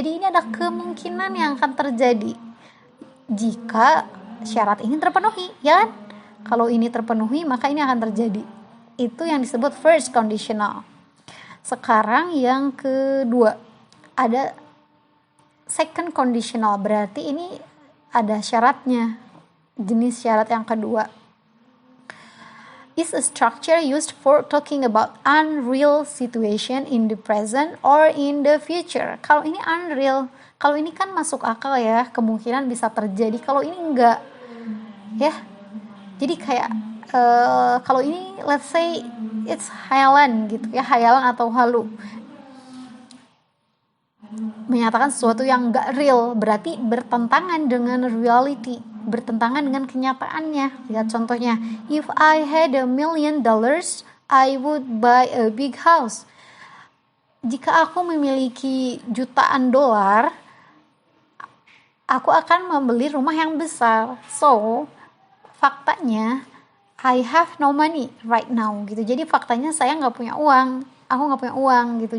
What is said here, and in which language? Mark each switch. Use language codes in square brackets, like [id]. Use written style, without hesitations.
[id] Jadi ini ada kemungkinan yang akan terjadi jika syarat ini terpenuhi, ya kan? Kalau ini terpenuhi, maka ini akan terjadi. Itu yang disebut first conditional. Sekarang yang kedua, ada second conditional. Berarti ini ada syaratnya. Jenis syarat yang kedua. [en] Is a structure used for talking about unreal situation in the present or in the future. [id] Kalau ini unreal, kalau ini kan masuk akal ya, kemungkinan bisa terjadi. Kalau ini enggak, ya. Jadi kayak kalau ini [en] let's say it's [id] hayalan gitu ya, hayalan atau halu. Menyatakan sesuatu yang enggak real, berarti bertentangan dengan reality, bertentangan dengan kenyataannya. Lihat contohnya, [en] if I had $1 million, I would buy a big house. [id] Jika aku memiliki jutaan dolar, aku akan membeli rumah yang besar. [en] So, [id] faktanya, [en] I have no money right now [id] gitu. Jadi faktanya saya nggak punya uang, aku nggak punya uang gitu.